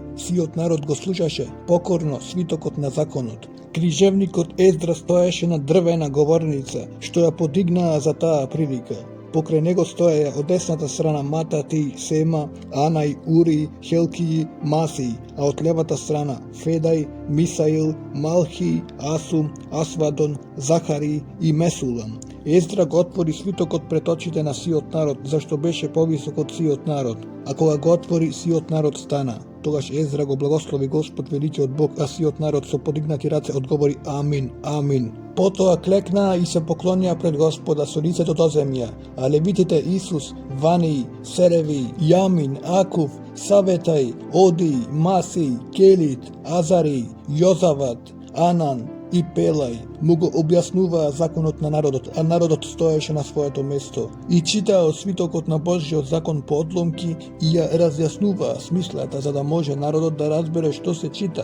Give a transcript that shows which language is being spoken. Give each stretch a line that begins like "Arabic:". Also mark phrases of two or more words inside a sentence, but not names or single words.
Macedonian: Сиот народ го слушаше покорно свитокот на законот. Книжевникот Ездра стоеше на дрвена говорница, што ја подигнаа за таа прилика. Покрај него стоеја од десната страна Матати, Сема, Анај, Ури, Хелкии, Масии, а од левата страна Федај, Мисаил, Малхи, Асум, Асвадон, Захари и Месулам. Ездра го отвори свитокот пред очите на сиот народ, зашто беше повисок од сиот народ. А кога го отвори, сиот народ стана. Тогаш Ездра го благослови Господ великиот Бог, а сиот народ со подигнати раце одговори Амин, Амин. Потоа клекнаа и се поклонија пред Господа со лицето до земја, а левитите Исус, Вани, Сереви, Јамин, Акув, Саветај, Оди, Маси, Келит, Азари, Јозават, Анан и Пелај му го објаснуваа законот на народот, а народот стоеше на своето место и читаа свитокот на Божјиот закон по одломки и ја разјаснуваа смислата за да може народот да разбере што се чита.